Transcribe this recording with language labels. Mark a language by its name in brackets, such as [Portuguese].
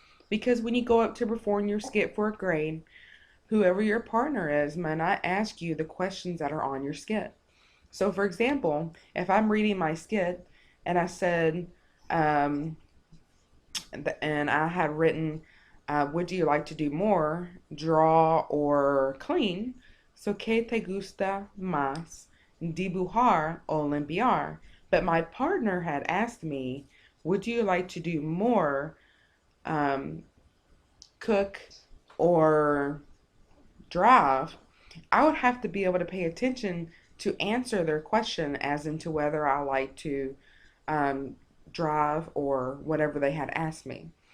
[English] Because when you go up to perform your skit for a grade, whoever your partner is might not ask you the questions that are on your skit. So for example, if I'm reading my skit and I said, and I had written, would you like to do more, draw or clean? [Spanish] So, ¿qué te gusta más, dibujar o limpiar? [English] But my partner had asked me, would you like to do more, cook or drive? I would have to be able to pay attention to answer their question as into whether I like to drive or whatever they had asked me.